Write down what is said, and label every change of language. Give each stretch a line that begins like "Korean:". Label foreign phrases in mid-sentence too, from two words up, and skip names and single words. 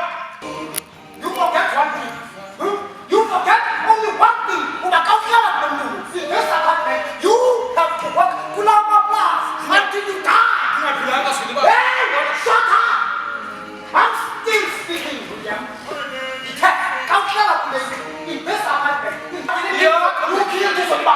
English: You forget one thing. You forget only one thing.
Xhosa: Ubakawuhlala kulo
English: this apartment you have to work kulama plus until you die.
Xhosa: Ngingaphilanga sini ba.
English: Hey, shut up. I'm still speaking William.
Xhosa: Ithe kawuhlala kulo
English: this apartment. You killed this man.